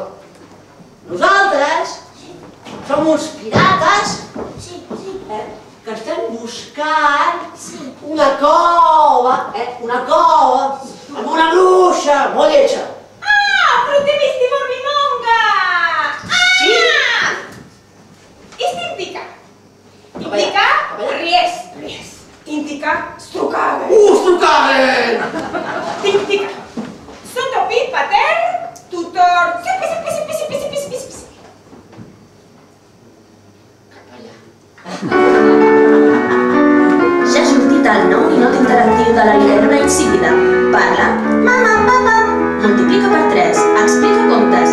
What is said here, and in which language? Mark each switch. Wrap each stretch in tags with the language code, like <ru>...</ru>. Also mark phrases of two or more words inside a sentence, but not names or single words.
<ca>Nosaltres som uns pirates Sí. que estem buscant una cova amb una bruixa molt lletja. Ah, però te visti Morbimonga! Sí? Istintika. Intika, ries. Intika, strukaren. Strukaren! Tintika. Sotopi, pater, tutor. Sipi. Cap allà. Ja ha sortit el nou ninot interactiu de la libèl·lula insípida. Parla, mama, papa, multiplica per 3, explica contes.</ca>